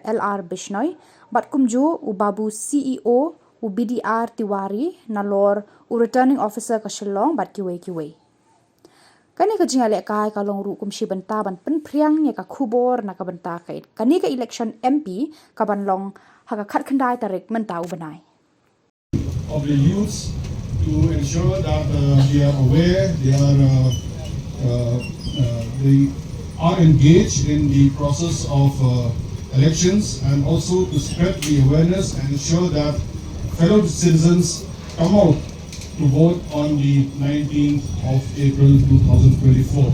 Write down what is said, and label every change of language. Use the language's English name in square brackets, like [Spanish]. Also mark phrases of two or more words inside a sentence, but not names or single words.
[Khasi] LR Bishnoi bat kumju babu CEO BDR Tiwari nalor returning officer ka Shillong bat kiwe. Kani ka jingale kai ka long ru kumshi benta ban penpriang ya ka Khubor na ka benta kait. Kani ka election MP ka ban long haka khat khandai tarik mentau banai. [English] Of the youths to ensure that they are aware, they are engaged in the process of elections, and also to spread the awareness and ensure that fellow citizens come out to vote on the 19th of April 2024.